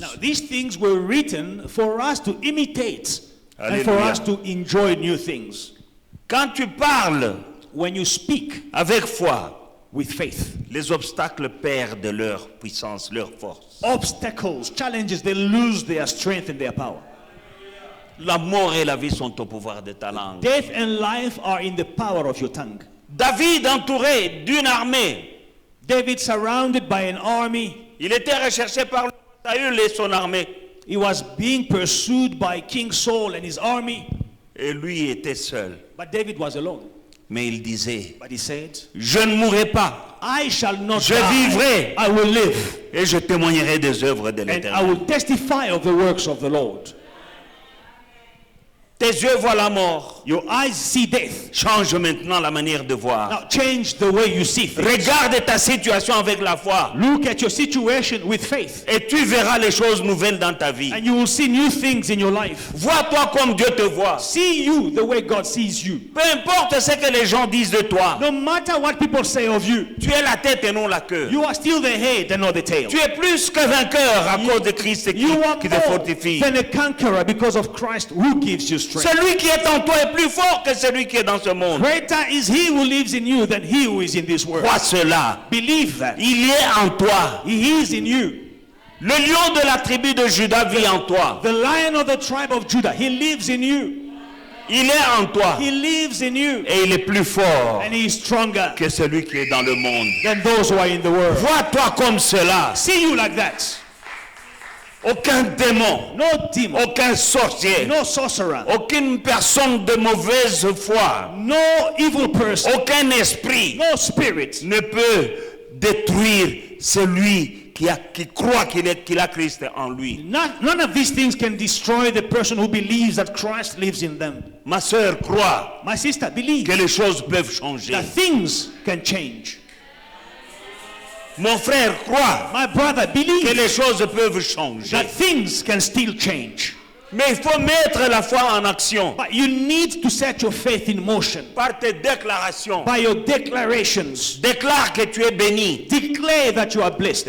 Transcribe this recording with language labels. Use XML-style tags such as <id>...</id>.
<en>Now, these things were written for us to imitate and for Hallelujah. us to enjoy new things.</en> <fr>Quand tu parles</fr> <en>When you speak</en> <fr>avec foi,</fr> <en>with faith,</en> <fr>les obstacles perdent leur puissance, leur force.</fr> <en>obstacles, challenges, they lose their strength and their power.</en> <fr>La mort et la vie sont au pouvoir de ta langue.</fr> <en>Death and life are in the power of your tongue.</en> <fr>David, entouré d'une armée,</fr> <en>David, surrounded by an army,</en> <fr>il était recherché par Saül et son armée.</fr> <en>he was being pursued by King Saul and his army,</en> <fr>Et lui était seul.</fr> <en>but David was alone.</en> <fr>Mais il disait,</fr> <en>But he said,</en> <fr>je ne mourrai pas,</fr> <en>I shall not</en> <fr>je</fr> <en>die.</en> <fr>vivrai</fr> <en>I will live,</en> <fr>et je témoignerai des œuvres de</fr> <en>and I</en> <fr>l'Éternel.</fr> <en>will testify of the works of the Lord.</en> <fr>Tes yeux voient la mort.</fr> <en>Your eyes see death.</en> <fr>Change maintenant la manière de voir.</fr> <en>Now change the way you see things.</en> <fr>Regarde ta situation avec la foi</fr> <en>Look at your situation with faith,</en> <fr>et tu verras les choses nouvelles dans ta vie.</fr> <en>and you will see new things in your life.</en> <fr>Vois-toi comme Dieu te voit.</fr> <en>See you the way God sees you.</en> <fr>Peu importe ce que les gens disent de toi,</fr> <en>No matter what people say of you,</en> <fr>tu es la tête et non la queue.</fr> <en>you are still the head and not the tail.</en> <fr>Tu es plus que vainqueur à cause de Christ</fr> <en>You are</en> <fr>qui te</fr> <en>more</en> <fr>fortifie.</fr> <en>than a conqueror because of Christ who gives you strength.</en> <fr>Celui qui est en toi est plus fort que celui qui est dans ce monde.</fr> <en>Greater is he who lives in you than he who is in this world.</en> <fr>Crois cela.</fr> <en>Believe that.</en> <fr>Il est en toi.</fr> <en>He is in you.</en> <fr>Le lion de la tribu de Juda vit en toi.</fr> <en>The lion of the tribe of Judah, he lives in you.</en> <fr>Il est en toi.</fr> <en>He lives in you.</en> <fr>Et il est plus fort</fr> <en>And he is stronger</en> <fr>que celui qui est dans le monde.</fr> <en>than those who are in the world.</en> <fr>Vois-toi comme cela.</fr> <en>See you like that.</en> <fr>Aucun démon,</fr> <en>No demon,</en> <fr>aucun sorcier,</fr> <en>no sorcerer,</en> <fr>aucune personne de mauvaise foi,</fr> <en>no evil person,</en> <fr>aucun esprit</fr> <en>no spirit</en> <fr>ne peut détruire celui qui croit qu'il a Christ en lui.</fr> <en>None of these things can destroy the person who believes that Christ lives in them.</en> <fr>Ma sœur croit</fr> <en>My sister, believe</en> <fr>que les choses peuvent changer.</fr> <en>that things can change.</en> <fr>Mon frère croit</fr> <en>My brother,</en> <fr>que</fr> <en>believe</en> <fr>les choses peuvent changer.</fr> <en>that things can still change.</en> <fr>Mais il faut mettre la foi en action</fr> <en>But you need to set your faith in motion</en> <fr>par tes déclarations.</fr> <en>by your declarations.</en> <fr>Déclare que tu es béni</fr> <en>Declare that you are blessed,</en>